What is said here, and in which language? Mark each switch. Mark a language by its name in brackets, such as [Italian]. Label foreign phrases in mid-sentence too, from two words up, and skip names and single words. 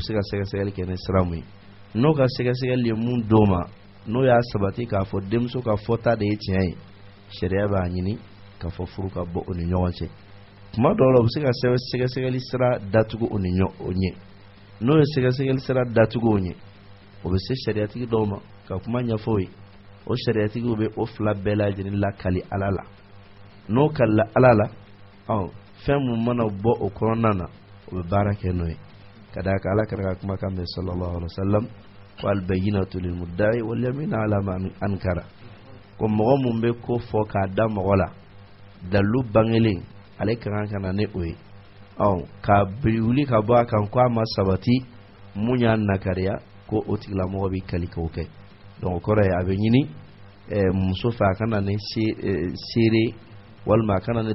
[Bambara] se ka sɛgɛsɛgɛli kɛ ni sira mun ye n'o ka sɛgɛsɛgɛli ye mun d'o ma n'o y'a sabati k'a fɔ denmuso ka fɔta de ye tiɲɛ ye sariya b'a ɲini k'a fɔ furu ka bɔ o ni ɲɔgɔn cɛ tuma dɔw la u bɛ se ka sɛgɛsɛgɛli sira datugu o ɲɛ n'o ye sɛgɛsɛgɛli sira datugu o ɲɛ o bɛ se sariyatigi dɔw ma ka kuma ɲɛfɔ o ye o sariyatigiw bɛ o fila bɛɛ lajɛlen lakali Ala la n'o kalila Ala la fɛn mun mana bɔ o kɔnɔna na o bɛ baara kɛ n'o ye ka d'a kan Ala kɛra ka kumakan mɛn [Arabic] صلى الله عليه وسلم [Bambara] ko [Arabic] البينة للمدعي واليمين على من أنكر [Bambara] ko mɔgɔ mun bɛ ko fɔ k'a da mɔgɔ la dalu bangelen ale kan ka na ne o ye ka wuli ka bɔ a kan ko a ma sabati mun y'a nakariya ko o tigilamɔgɔ bɛ kali k'o kɛ donc o kɔrɔ ye a bɛ ɲini muso fɛ a kana ne seere walima a kana ne